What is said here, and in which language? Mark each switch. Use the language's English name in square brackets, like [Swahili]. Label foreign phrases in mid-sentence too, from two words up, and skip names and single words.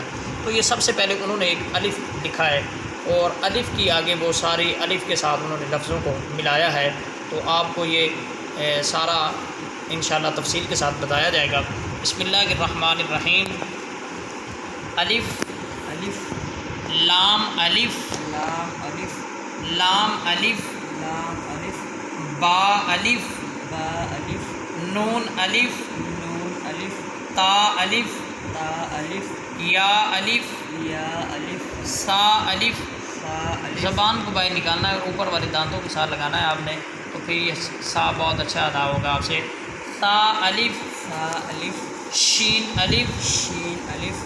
[Urdu] تو یہ سب سے پہلے انہوں نے ایک الف لکھا ہے، اور الف کی آگے وہ ساری الف کے ساتھ انہوں نے لفظوں کو ملایا ہے۔ تو آپ کو یہ سارا انشاءاللہ تفصیل کے ساتھ بتایا جائے گا۔ [Arabic] بسم اللہ الرحمن الرحیم۔ [Urdu] الف الف لام الف لام الف لام الف لام الف با الف با الف نون الف نون الف تا الف تا الف یا الف یا الف سا الف۔ سا الف زبان کو باہر نکالنا ہے، اوپر والے دانتوں کے ساتھ لگانا ہے آپ نے، تو پھر یہ سا بہت اچھا ادا ہوگا آپ سے۔ تا الف سا الف شین الف شین الف